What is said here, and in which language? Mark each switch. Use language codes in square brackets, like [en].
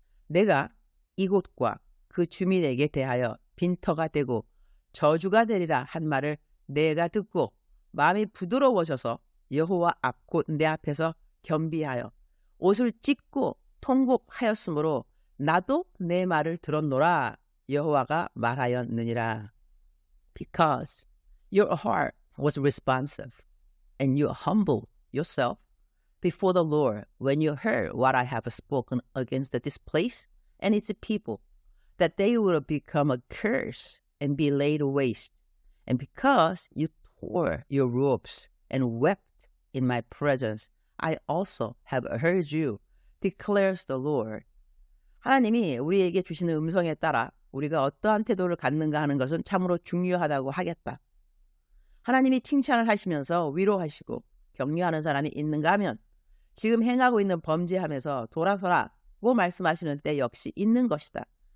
[ko] 내가 이곳과 그 주민에게 대하여 빈터가 되고 저주가 되리라 한 말을 내가 듣고 마음이 부드러워져서 여호와 앞 곧 내 앞에서 겸비하여 옷을 찢고 통곡하였으므로 나도 내 말을 들었노라. 여호와가 말하였느니라. [en] Because your heart was responsive and you humbled yourself before the Lord when you heard what I have spoken against this place and its people, that they would become a curse and be laid waste. And because you tore your robes and wept in my presence, I also have heard you, declares the Lord. [ko] 하나님이 우리에게 주시는 음성에 따라 우리가 어떠한 태도를 갖는가 하는 것은 참으로 중요하다고 하겠다. 하나님이 칭찬을 하시면서 위로하시고 격려하는 사람이 있는가 하면 지금 행하고 있는 범죄함에서 돌아서라고 말씀하시는 때 역시 있는 것이다.